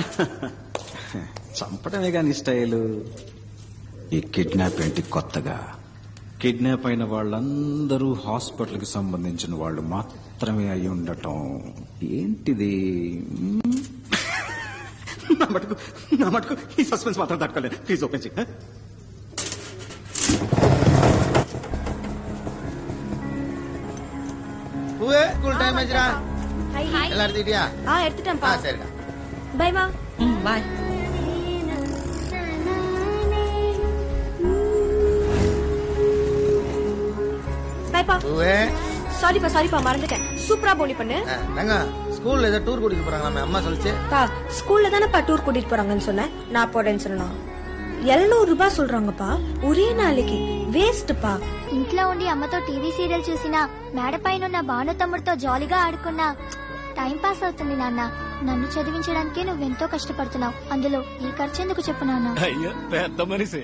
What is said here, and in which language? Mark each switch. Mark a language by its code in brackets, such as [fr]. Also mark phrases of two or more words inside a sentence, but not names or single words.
[te] చంపడమే కాని స్టైలు. ఈ కిడ్నాప్ ఏంటి కొత్తగా? కిడ్నాప్ అయిన వాళ్ళందరూ హాస్పిటల్ కి సంబంధించిన వాళ్ళు మాత్రమే అయి ఉండటం ఏంటిది? నా మటుకు ఈ సస్పెన్స్ మాత్రం తట్టుకోలేదు. ప్లీజ్ ఓపెన్ చేయి. [ta] ஸ்கூல் டைம் ஆச்சுடா. எல்லாம் எடுத்துட்டியா? எடுத்துட்டேன்ப்பா. சரிடா. பை மா. பாய். பைப்பா. சாரிப்பா மறந்துட்டேன். சூப்பரா போனி பண்ணு. நாங்க ஸ்கூல்ல ஏதோ டூர் கூட்டிட்டு போறாங்களா? அம்மா சொல்லுச்சு. பா ஸ்கூல்ல தானப்பா டூர் கூட்டிட்டு போறாங்கன்னு சொன்னேன். நான் போறேன்னு சொன்னா 700 రూపాయలు சொல்றாங்கப்பா [te] ఒరే నాలుకి. వేస్ట్ పా. ఇంట్లో ఉండి అమ్మతో టీవీ సీరియల్ చూసినా మేడపైన ఉన్న భాను తమ్ముడితో జాలీగా ఆడుకున్నా టైం పాస్ అవుతుంది నాన్న. నన్ను చదివించడానికే నువ్వెంతో కష్టపడుతున్నావు. అందులో ఈ ఖర్చు ఎందుకు చెప్పు నాన్న? అయ్యో పెద్ద మనిషి.